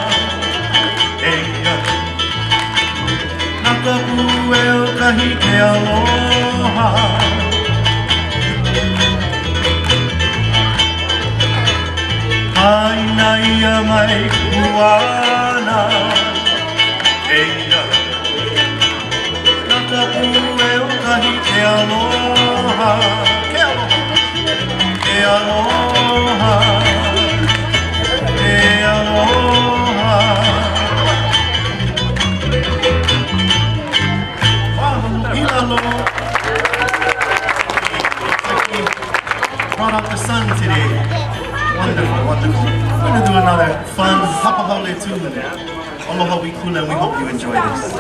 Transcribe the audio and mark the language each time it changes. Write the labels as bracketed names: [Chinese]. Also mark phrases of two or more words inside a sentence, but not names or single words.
[Hawaiian] Nakapu'el kahi ke aloha. Haina ia mai kuana. Eia. Nakapu'el kahi ke aloha. Ke aloha. Ke aloha. Ke aloha. [English] Brought out the sun today. Wonderful, wonderful. We're going to do another fun hapahole tune. [Hawaiian] Aloha wikula, [English] and we hope you enjoy this.